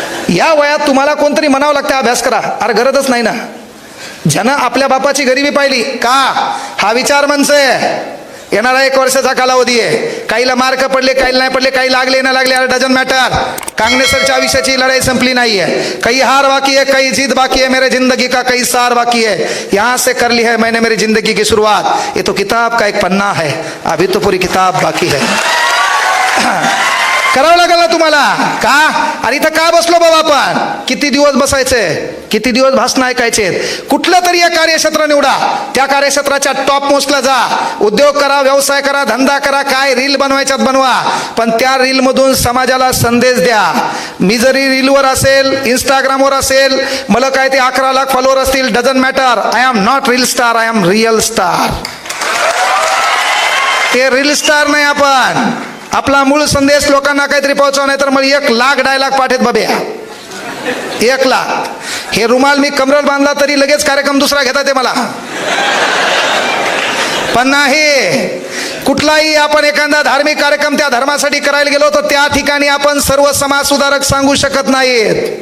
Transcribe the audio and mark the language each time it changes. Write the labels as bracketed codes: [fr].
[mr] या वयात तुम्हाला कोणतरी म्हणावं लागतं अभ्यास करा. अरे गरजच नाही ना. ज्यानं आपल्या बापाची गरिबी पाहिली का, हा विचार म्हणजे येणारा 1 वर्षाचा कालावधी आहे. काहीला मार्क पडले, काहीला नाही पडले, काही लागले ना लागले, [en] Doesn't matter. [mr] कांग्रेसरच्या आयुष्याची लढाई संपली नाहीये. [hi] काही हार बाकी है, काही जीत बाकी है. मेरे जिंदगी का कई सार बाकी है. यहाँ से कर ली है मैंने मेरी जिंदगी की शुरुआत. ये तो किताब का एक पन्ना है, अभी तो पूरी किताब बाकी है. [mr] करावं लागेल ना तुम्हाला. का? अरे इथं का बसलो बाबा आपण? किती दिवस बसायचे? किती दिवस भाषण ऐकायचे? कुठलं तरी एक कार्यक्षेत्र निवडा, त्या कार्यक्षेत्राच्या टॉप मोस्टला जा. उद्योग करा, व्यवसाय करा, धंदा करा, काय रील बनवायच्यात बनवा, पण त्या रील मधून समाजाला संदेश द्या. मी जरी रीलवर असेल, इंस्टाग्रामवर असेल, मला काय ते 11 लाख फॉलोअर असतील, [en] Doesn't matter. I am not reel star, I am real star. [mr] ते रील स्टार नाही आपण. आपला मूळ संदेश लोकांना काहीतरी पोहोचवा, नाही तर मग 1 लाख डायलॉग पाठेत बाब्या. 1 लाख. हे रुमाल मी कमरेवर बांधला तरी लगेच कार्यक्रम दुसरा घेता ते मला. पण नाही, कुठलाही आपण एखादा धार्मिक कार्यक्रम त्या धर्मासाठी करायला गेलो तर त्या ठिकाणी आपण सर्व समाज सुधारक सांगू शकत नाहीत.